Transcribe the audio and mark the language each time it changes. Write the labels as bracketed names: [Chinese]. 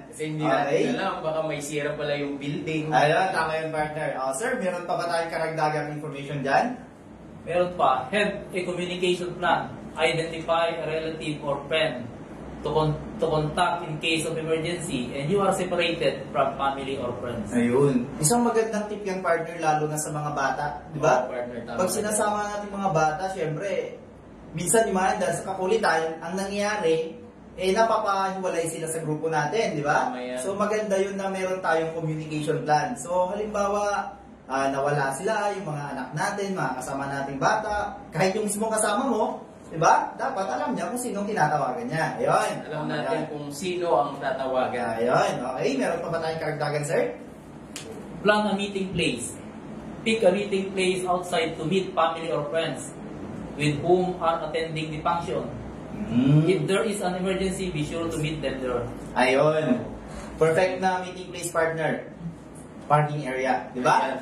[Filipino] Kasi hindi natin alam, baka may sira pala yung building. Ayan, tama yun, partner. Sir, meron pa ba tayong karagdagang information dyan? Meron pa. [English] Have a communication plan. Identify a relative or friend to contact in case of emergency and you are separated from family or friends. [Filipino] Ayun. Isang magandang tip yan, partner, lalo na sa mga bata. Di ba? Pag sinasama natin mga bata, syempre, minsan naman dahil sa kakulitan, ang nangyayari, napapahiwalay sila sa grupo natin, di ba? So maganda yun na meron tayong communication plan. So halimbawa, nawala sila, yung mga anak natin, mga kasama nating bata, kahit yung mismong kasama mo, diba? Dapat alam niya kung sinong tinatawagan niya. Ayun. Alam natin kung sino ang tatawagan. Ayun. Okay. Meron pa ba tayong karagdagan, sir? [English] Plan a meeting place. Pick a meeting place outside to meet family or friends with whom are attending the function. If there is an emergency, be sure to meet them there. [Filipino] Ayun. Perfect na meeting place, partner. Parking area. Diba?